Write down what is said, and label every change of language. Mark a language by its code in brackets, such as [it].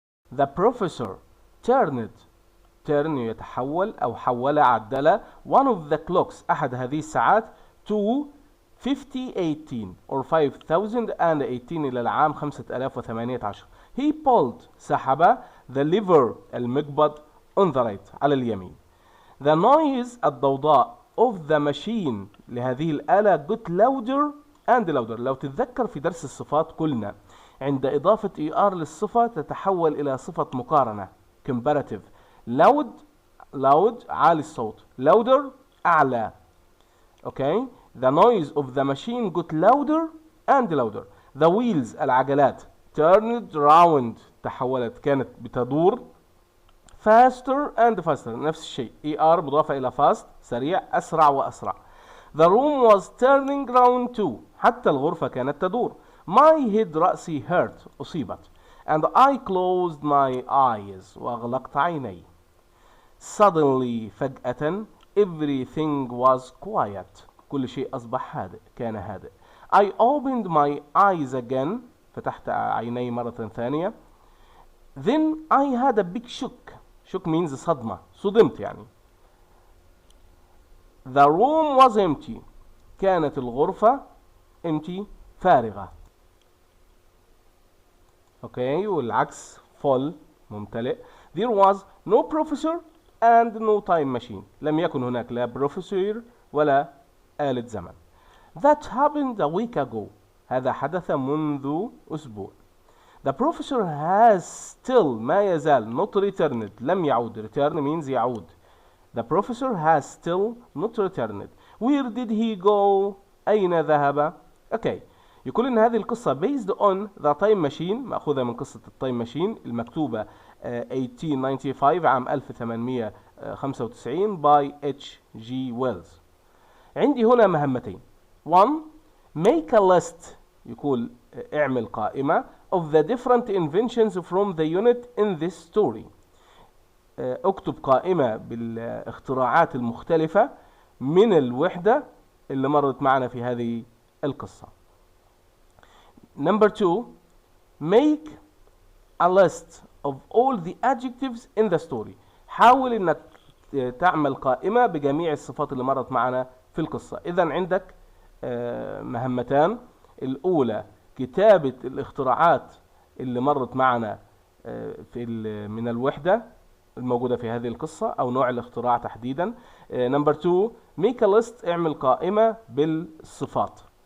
[en] The professor turned [ar] يتحول أو حول عدل [en] one of the clocks [ar] أحد هذه الساعات [en] to 5018 or 5018 [ar] إلى العام 5018. [en] He pulled سحب the lever المقبض on the right [ar] على اليمين. [en] The noise الضوضاء of the machine [ar] لهذه الآلة [en] got louder and louder. [ar] لو تتذكر في درس الصفات قلنا عند إضافة ER للصفة تتحول إلى صفة مقارنة comparative. loud عالي الصوت, louder أعلى. [en] Okay. The noise of the machine got louder and louder. The wheels العجلات turned round [ar] تحولت كانت بتدور [en] faster and faster [ar] نفس الشيء ER مضافة إلى fast سريع أسرع وأسرع. [en] The room was turning round too [ar] حتى الغرفة كانت تدور. [en] My head رأسي hurt أصيبت. And I closed my eyes [ar] وأغلقت عيني. Suddenly فجأة [en] everything was quiet [ar] كل شيء أصبح هادئ كان هادئ. [en] I opened my eyes again [ar] فتحت عيني مرة ثانية. [en] Then I had a big shock. [ar] Shock means صدمة صدمت يعني. [en] The room was empty [ar] كانت الغرفة [en] empty فارغة. [ar] اوكي والعكس full ممتلئ. [en] There was no professor and no time machine [ar] لم يكن هناك لا بروفيسور ولا آلة زمن. [en] That happened a week ago [ar] هذا حدث منذ أسبوع. [en] The professor has still [ar] ما يزال [en] not returned [ar] لم يعود. [en] Return means يعود. The professor has still not returned. Where did he go? [ar] أين ذهب؟ اوكي يقول ان هذه القصة [en] based on the time machine [ar] مأخوذة من قصة التايم ماشين المكتوبة 1895 عام 1895 by H.G. Wells. عندي هنا مهمتين. [en] 1 make a list [ar] يقول اعمل قائمة [en] of the different inventions from the unit in this story. [ar] اكتب قائمة بالاختراعات المختلفة من الوحدة اللي مرت معنا في هذه القصة. [en] Number 2 make a list of all the adjectives in the story. [ar] حاول انك تعمل قائمة بجميع الصفات اللي مرت معنا في القصة. اذا عندك مهمتان. الاولى كتابة الاختراعات اللي مرت معنا من الوحدة الموجودة في هذه القصة او نوع الاختراع تحديدا. [en] Number 2 make a list [ar] اعمل قائمة بالصفات.